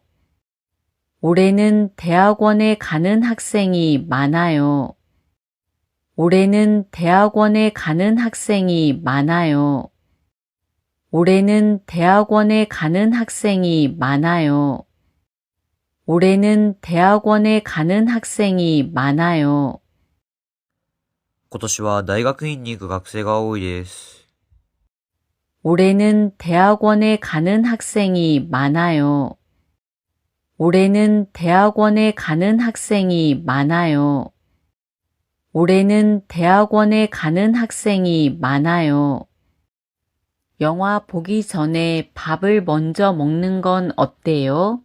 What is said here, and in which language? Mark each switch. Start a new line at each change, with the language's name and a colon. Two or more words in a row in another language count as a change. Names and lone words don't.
Korean: 올해는 대학원에 가는 학생이 많아요. 올해는 대학원에 가는 학생이 많아요. 올해는 대학원에 가는 학생이 많아요. 올해는 대학원에 가는 학생이 많아요.
Japanese: 今年は大学院に行く学生が多いです。
Korean: 올해는 대학원에 가는 학생이 많아요. 올해는 대학원에 가는 학생이 많아요. 올해는 대학원에 가는 학생이 많아요. 영화 보기 전에 밥을 먼저 먹는 건 어때요?